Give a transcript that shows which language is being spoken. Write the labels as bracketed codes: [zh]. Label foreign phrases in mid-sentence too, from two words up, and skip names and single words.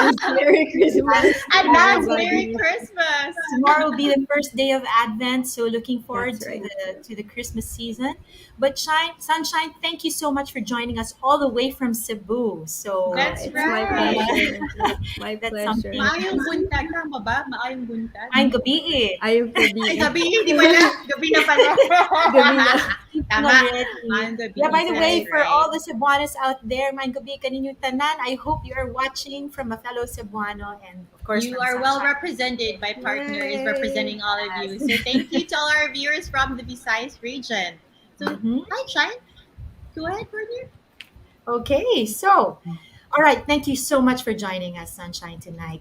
[en] Advance Merry Christmas to Advance Merry everybody. Christmas! Tomorrow will be the first day of Advent, so looking forward That's right. to the Christmas season. But Sunshine, thank you so much for joining us all the way from Cebu. So That's It's my right! pleasure. My that's pleasure. something. [ceb] Maayong buntag, tama ba? Maayong buntag? Maayong gabi eh. Ayong Ay, gabi. [tl] gabi, hindi pala. Gabi na pala. Gabi na. [en] Sleeping [tl] Tama. [en] already. [ceb] Maayong gabi. [en] Yeah, by That's the way, right. for Right. all the Cebuanos out there, [ceb] maayong gabi kaninyong tanan. [en] I hope you are watching from a fellow Cebuano and of course You from are well Sunshine. represented. My partner is Yay. representing all of you. So thank you to all our viewers from the Visayas region. So, Mhm. hi, Shine. Go ahead, partner. Okay, so all right, thank you so much for joining us, Sunshine, tonight.